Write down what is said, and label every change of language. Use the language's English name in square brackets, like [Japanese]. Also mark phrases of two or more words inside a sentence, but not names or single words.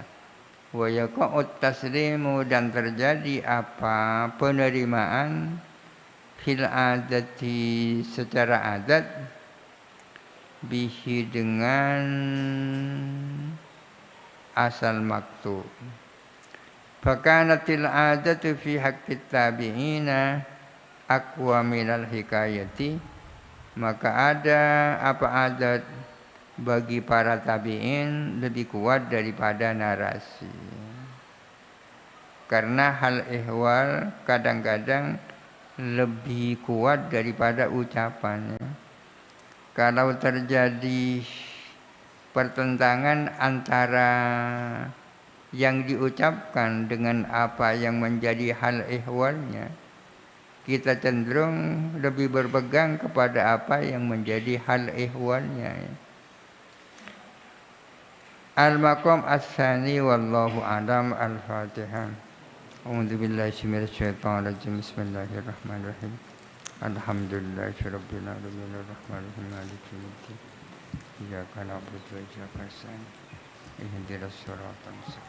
[Arabic] ويقع التسليم, [Indonesian] dan terjadi apa penerimaan, [Arabic] في العادة [Indonesian] secara adat, bihi dengan asal maktub. [Arabic] فكانت العادة في حق التابعين أقوى من الحكاية, [Indonesian] maka ada apa adat bagi para tabi'in lebih kuat daripada narasi. Karena hal ihwal kadang-kadang lebih kuat daripada ucapannya. Kalau terjadi pertentangan antara yang diucapkan dengan apa yang menjadi hal ihwalnya, kita cenderung lebih berpegang kepada apa yang menjadi hal ihwalnya. [Arabic] المقام الثاني والله أعلم. Al-Fatihah. أعوذ بالله من الشيطان الرجيم. بسم الله الرحمن الرحيم. الحمد لله رب العالمين الرحمن الرحيم مالك يوم الدين. إياك نعبد وإياك نستعين. اهدنا الصراط المستقيم.